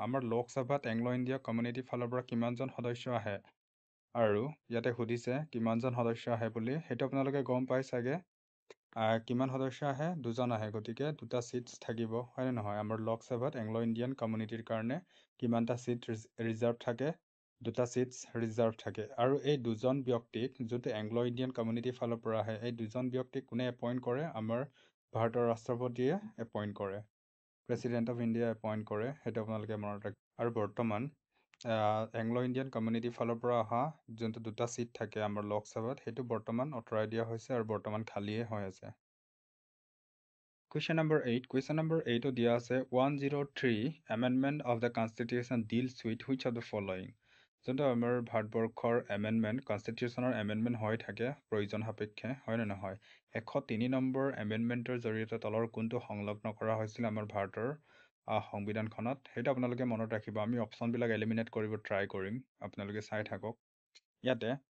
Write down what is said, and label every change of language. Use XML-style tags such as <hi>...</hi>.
<as>আমাৰ লোক সভাত Anglo-India community ফালৰ পৰা কিমানজন সদস্য আহে আৰু ইয়াতে সুধিছে কিমানজন সদস্য আহে বুলি সেইটো আপোনালোকে গম পাই চাগে কিমান সদস্য আহে দুজন আহে গতিকে দুটা সিটস থাকিব হয়নে নহয় আমাৰ লোক সভাত Anglo-Indian communityৰ কাৰণে কিমানটা সিট ৰিজাৰ্ভ থাকে দুটা সিটস ৰিজাৰ্ভ থাকে আৰু এই দুজন ব্যক্তিক যোনটো Anglo-Indian community ফালৰ পৰা আহে এই দুজন ব্যক্তিক কোনে এপইণ্ট কৰে আমাৰ ভাৰতৰ ৰাষ্ট্ৰপতিয়ে এপইণ্ট কৰে প্ৰেচিডেণ্ট অফ ইণ্ডিয়া এপইণ্ট কৰে সেইটো আপোনালোকে মনত ৰাখিব আৰু বৰ্তমান Anglo-Indian community ফালৰ পৰা অহা যোনটো দুটা সিট থাকে আমাৰ লোক সভাত সেইটো বৰ্তমান আঁতৰাই দিয়া হৈছে আৰু বৰ্তমান খালীয়ে হৈ আছে</as> <en>Question number 8. Question number 8</en> <as>দিয়া আছে</as> <en>103 Amendment of the Constitution deals with which of the following?</en> <as>যোনটো আমাৰ ভাৰতবৰ্ষৰ এমেণ্ডমেণ্ট কনষ্টিটিউশ্যনৰ এমেণ্ডমেণ্ট হৈ থাকে প্ৰয়োজন সাপেক্ষে হয় নে নহয় 103 নম্বৰ এমেণ্ডমেণ্টৰ জৰিয়তে তলৰ কোনটো সংলগ্ন কৰা হৈছিল আমাৰ ভাৰতৰ সংবিধানখনত সেইটো আপোনালোকে মনত ৰাখিব আমি অপশ্যনবিলাক এলিমিনেট কৰিব ট্ৰাই কৰিম আপোনালোকে চাই থাকক ইয়াতে</as>